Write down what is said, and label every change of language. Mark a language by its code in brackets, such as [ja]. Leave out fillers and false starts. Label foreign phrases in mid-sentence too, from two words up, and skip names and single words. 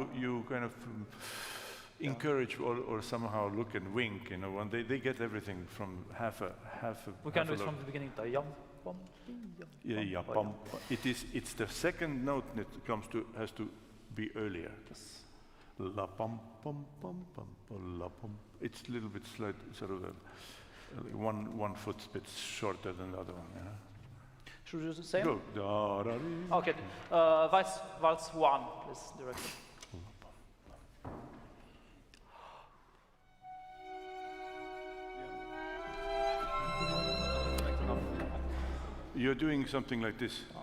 [en] You kind of encourage or somehow look and wink. You know, when they get everything from half a. We can do it from the beginning. Yeah, pom. It's the second note that has to be earlier. Yes. La pom pom pom pom la pom. It's a little bit slight, sort of one foot bit shorter than the other one. Yeah. Should we do the same? Go. Okay. Waltz 1, please, director. You're doing something like this.